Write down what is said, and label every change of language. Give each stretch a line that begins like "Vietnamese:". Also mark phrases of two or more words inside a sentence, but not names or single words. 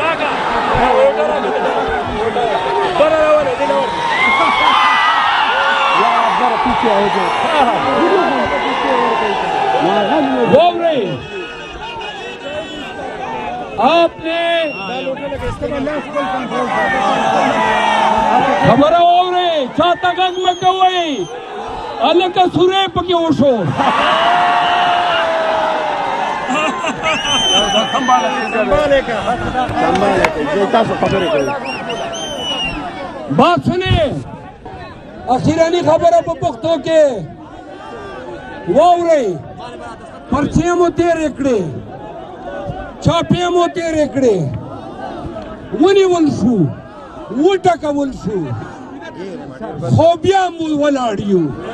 Pashto: واورئ
Urdu: آپ نے
Pashto: خبره واورئ چاته غږ مه کوئ، هلکه سوری پکې وشو.
Urdu: بات سنیں
Pashto: اخیرانی خبره په پښتو کې واورئ پرچې مو تېرې کړې چاپې مو تېرې کړې ونیول شو وټکول شو خو بیا مو ولاړ یو